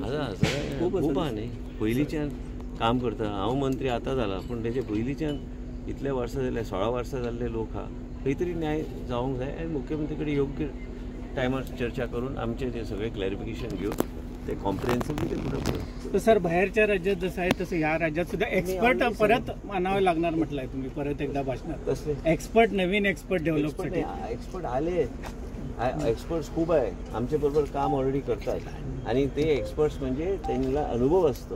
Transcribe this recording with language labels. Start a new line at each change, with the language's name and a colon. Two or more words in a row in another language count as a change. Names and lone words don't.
Konkani: आसा खूब आहा न्ही। पयलींच्यान काम करता हांव मंत्री आतां जाला, पूण तेजे पयलींच्यान इतले वर्सां जाले 16 वर्सां जाल्ले लोक आहा। खंय तरी न्याय जावंक जाय आनी मुख्यमंत्री कडेन योग्य टायमार चर्चा करून आमचे जे सगळे क्लॅरिफिकेशन घेवन ते कॉम्प्रिहेन्सिव्हली ते फुडें पळोवप।
Marathi: तर सर बाहेरच्या राज्यात जसं आहे तसं ह्या राज्यात सुद्धा एक्सपर्ट परत मानावे लागणार म्हटलंय तुम्ही परत एकदा भाषणात। कसले एक्सपर्ट नवीन एक्सपर्ट डेव्हलपसाठी एक्सपर्ट आले, एक्सपर्ट्स खूप आहे आमचे बरोबर काम ऑलरेडी करतात आणि ते एक्सपर्ट्स म्हणजे त्यांना अनुभव असतो।